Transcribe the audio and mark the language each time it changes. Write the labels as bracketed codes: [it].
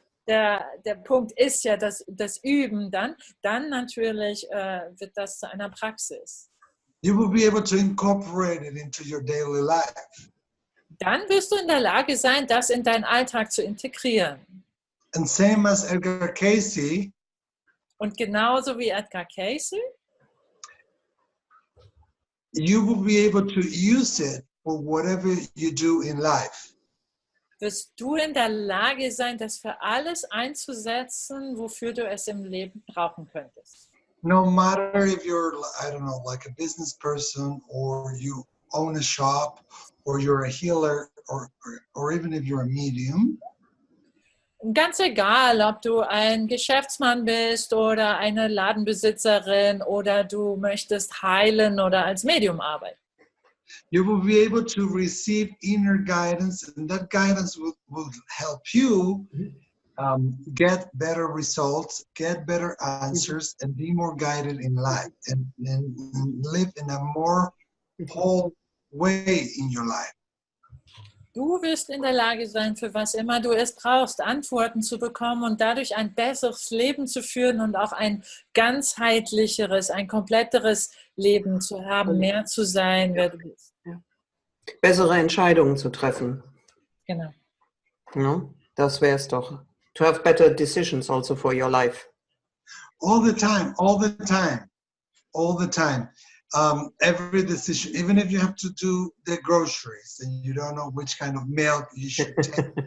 [de] der Punkt ist ja das Üben dann natürlich wird das zu einer Praxis. [en] You will be able to incorporate it into your daily life. [de] Dann wirst du in der Lage sein, das in deinen Alltag zu integrieren. [en] And same as Edgar Cayce, [de] Und genauso wie Edgar Cayce, [en] you will be able to use it for whatever you do in life. [de] wirst du in der Lage sein, das für alles einzusetzen, wofür du es im Leben brauchen könntest. [en] No matter if you're, I don't know, like a business person, or you own a shop, or you're a healer, or even if you're a medium. [de] Ganz egal, ob du ein Geschäftsmann bist oder eine Ladenbesitzerin oder du möchtest heilen oder als Medium arbeiten. You will be able to receive inner guidance, and that guidance will help you get better results, get better answers, and be more guided in life, and live in a more whole way in your life. Du wirst in der Lage sein, für was immer du es brauchst, Antworten zu bekommen und dadurch ein besseres Leben zu führen und auch ein ganzheitlicheres, ein kompletteres Leben zu haben, mehr zu sein, wer du bist. Bessere Entscheidungen zu treffen. Genau. Ja, das wäre es doch. [en] To have better decisions also for your life. All the time, all the time, all the time. Every decision, even if you have to do the groceries and you don't know which kind of milk you should take,